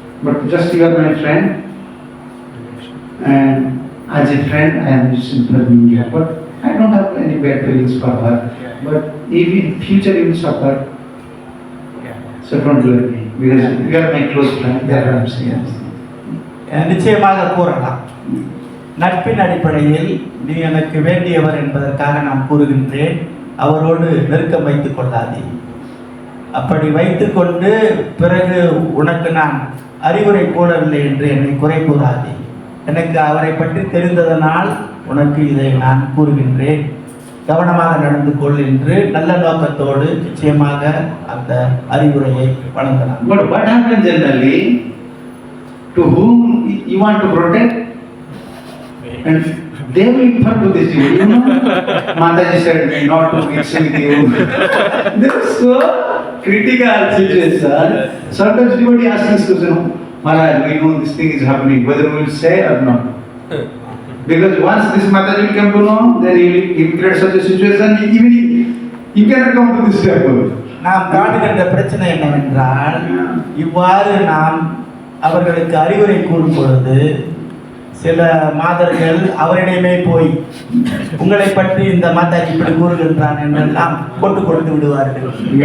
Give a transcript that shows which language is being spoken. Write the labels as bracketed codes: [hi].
[en] but just you are my friend. And as a friend, I am just informing you. But I don't have any bad feelings for her. Yeah. But if in future you will suffer, Yeah. so don't do me. Because you are my close friend. That's what I am saying. [ta] நிச்சயமாக கூறலாம். நட்பின் அடிப்படையில் நீ எனக்கு வேண்டியவர் என்பதற்காக நான் கூறுகின்றேன், அவரோடு நெருக்கம் வைத்துக் கொள்ளாதே. அப்படி வைத்துக்கொண்டு பிறகு உனக்கு நான் அறிவுரை கூறவில்லை என்று என்னை குறை கூறாதே. எனக்கு அவரை பற்றி தெரிந்ததனால் உனக்கு இதை நான் கூறுகின்றேன், கவனமாக நடந்து கொள் என்று நல்ல நோக்கத்தோடு நிச்சயமாக அந்த அறிவுரையை வழங்கலாம். [en] But what happens generally? To whom you want to protect, and they will refer to this devotee. You know, Mataji said not to mix with you. This is so critical situation. Sometimes devotee asks this question, Maharaj, we know this thing is happening, whether we will say or not. Because once this Mataji will come to know, then he will create such a situation, even he cannot come to this temple. [ta] நாம் காணுகின்ற பிரச்சனை என்னவென்றால், இவ்வாறு நாம் அவர்களுக்கு அறிவுரை கூறும் பொழுது சில மாதர்கள் அவரிடமே போய் உங்களை பற்றி இந்த மாதாஜி இப்படி கூறுகின்றான் என்றெல்லாம் போட்டு கொடுத்து விடுவார்கள்.